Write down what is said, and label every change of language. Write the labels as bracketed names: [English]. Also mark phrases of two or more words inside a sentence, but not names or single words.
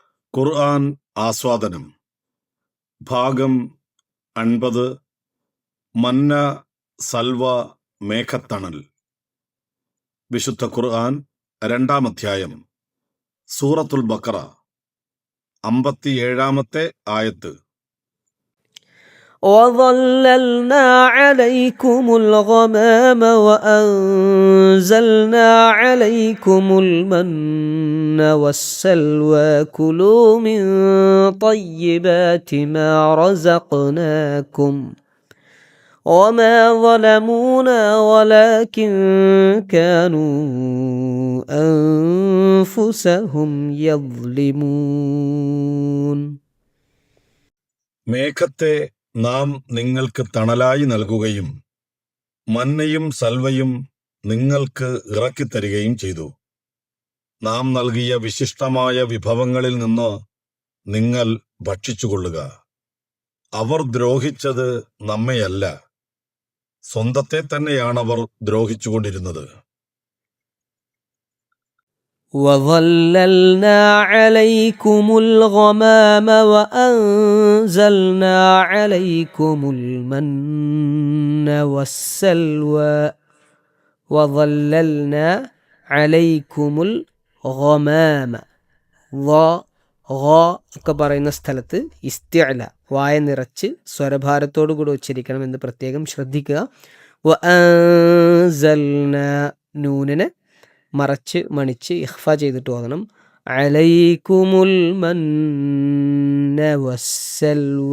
[Malayalam] ഖുർആൻ ആസ്വാദനം ഭാഗം 50 മന്ന സൽവ മേഘത്തണൽ. വിശുദ്ധ ഖുർആൻ 2-ാം അധ്യായം സൂറത്തുൽ ബഖറ 57-ാമത്തെ ആയത്ത്. [Arabic] وَظَلَّلْنَا عَلَيْكُمُ الْغَمَامَ وَأَنزَلْنَا عَلَيْكُمُ الْمَنَّ وَالسَّلْوَىٰ كُلُوا مِن طَيِّبَاتِ مَا رَزَقْنَاكُمْ وَمَا ظَلَمُونَا وَلَٰكِن كَانُوا أَنفُسَهُمْ يَظْلِمُونَ. [Malayalam] മേഘത്തെ നാം നിങ്ങൾക്ക് തണലായി നൽകുകയും മന്നയും സൽവയും നിങ്ങൾക്ക് ഇറക്കിത്തരികയും ചെയ്തു. നാം നൽകിയ വിശിഷ്ടമായ വിഭവങ്ങളിൽ നിന്ന് നിങ്ങൾ ഭക്ഷിച്ചുകൊള്ളുക. അവർ ദ്രോഹിച്ചത് നമ്മെയല്ല, സ്വന്തത്തെ തന്നെയാണവർ ദ്രോഹിച്ചുകൊണ്ടിരുന്നത്. [Arabic] وَظَلَّلْنَا عَلَيْكُمُ الْغَمَامَ وَأَنزَلْنَا عَلَيْكُمُ الْمَنَّ وَالسَّلْوَىٰ وَظَلَّلْنَا عَلَيْكُمُ الْغَمَامَ. [Malayalam] ഒക്കെ പറയുന്ന സ്ഥലത്ത് ഇസ്തിഅല വായ നിറച്ച് സ്വരഭാരത്തോടു കൂടി ഉച്ചരിക്കണമെന്ന് പ്രത്യേകം ശ്രദ്ധിക്കുക. വഅൻസൽനാ നൂനിനെ മറച്ച് മണിച്ച് ഇഖ്ഫ ചെയ്തിട്ട് ഓതണം. [Arabic] عليكم المن والسلوى.